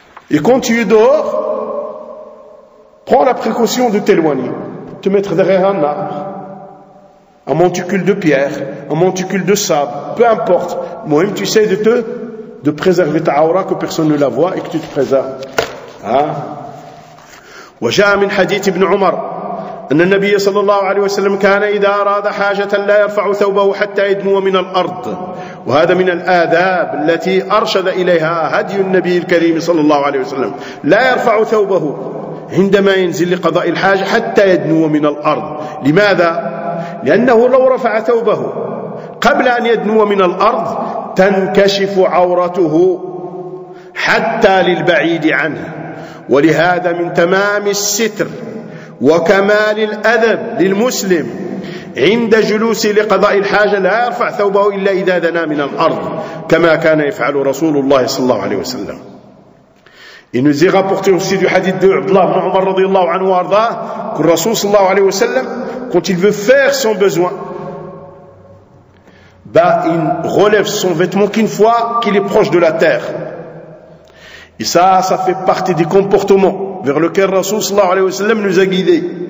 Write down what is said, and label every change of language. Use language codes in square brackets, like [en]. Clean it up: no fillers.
[fr] Et quand tu es dehors, prends la précaution de t'éloigner, te mettre derrière un arbre, un monticule de pierre, un monticule de sable, peu importe. Moi-même, tu essaies de préserver ta aura, que personne ne la voit et que tu te préserves. Hein? J'ai un hadith d'Ibn Omar. [ar] أن النبي صلى الله عليه وسلم كان إذا أراد حاجة لا يرفع ثوبه حتى يدنو من الأرض، وهذا من الآداب التي أرشد إليها هدي النبي الكريم صلى الله عليه وسلم، لا يرفع ثوبه عندما ينزل لقضاء الحاجة حتى يدنو من الأرض. لماذا؟ لأنه لو رفع ثوبه قبل أن يدنو من الأرض تنكشف عورته حتى للبعيد عنه. ولهذا من تمام الستر وكمال الأدب للمسلم عند جلوسه لقضاء الحاجة لا يرفع ثوبه إلا إذا دنا من الأرض، كما كان يفعل رسول الله صلى الله عليه وسلم. [fr] Il nous est rapporté aussi du hadith de Abdullah ibn Omar radiallahu anhu arda, que Rasul sallallahu alayhi wa sallam, quand il veut faire son besoin, il relève son vêtement qu'une fois qu'il est proche de la terre. Et ça, ça fait partie des comportements vers lesquels Rasul sallallahu alayhi wa sallam nous a guidés.